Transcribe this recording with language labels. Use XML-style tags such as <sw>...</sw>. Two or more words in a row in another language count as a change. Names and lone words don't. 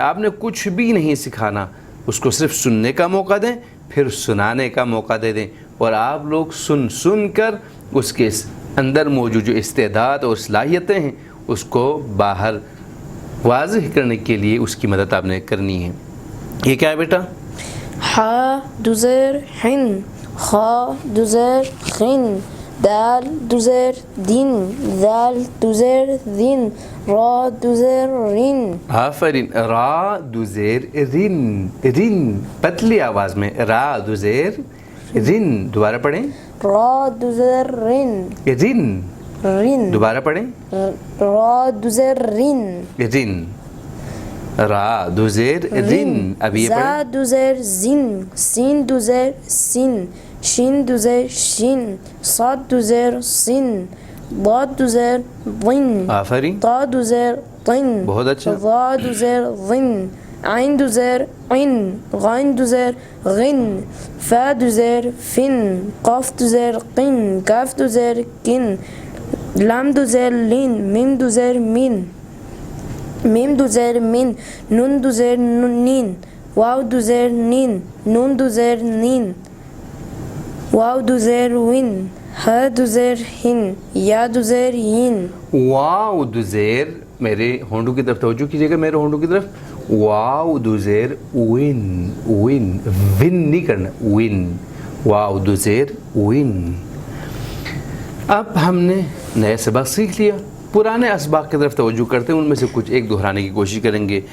<ur>آپ نے کچھ بھی نہیں سکھانا، اس کو صرف سننے کا موقع دیں، پھر سنانے کا موقع دے دیں، اور آپ لوگ سن کر اس کے اندر موجود جو استعداد اور صلاحیتیں ہیں اس کو باہر واضح کرنے کے لیے اس کی مدد آپ نے کرنی ہے. یہ کیا ہے بیٹا؟ حا دو زیر حن، خا دو زیر خن، دال دو زیر دین، ذال دو زیر دین، را دو زیر رین. آفرین. را دو زیر رن، رن پتلی آواز میں، را دو زیر رن. دوبارہ پڑھیں، را دو زیر رین، رن. رین. دوبارہ پڑھیں، را دو زیر رین، رن. را دو زیر رن. اب یہ زا پڑھیں، دو زیر زین، سین دو زیر سین، شین دو زیر شین، صاد دو زیر سین، ضاد دو زیر ضن، آفرین. طا دو زیر طن، بہت اچھا. ضا دو زیر ضن، عین دو زیر عن، غین دو زیر غن، فا دو زیر فن، قاف دو زیر قن، کاف دو زیر کن، لام دو زیر لین، میم دو زیر مین، میم دو زیر مین، نون دو زیر نین، واو دو زیر نین، نون دو زیر نین، واو دو زیر وین، ہا دو زیر ہن، یا دو زیر ین. واو دو زیر، میرے ہونٹوں کی طرف توجہ کیجیے گا، میرے ہونٹوں کی طرف. واو دو زیر وین، وین، ون نہیں کرنا، وین. واو دو زیر وین. اب ہم نے نئے سبق سیکھ لیا، پرانے اسباق کی طرف توجہ کرتے ہیں، ان میں سے کچھ ایک دہرانے کی کوشش کریں گے۔</ur>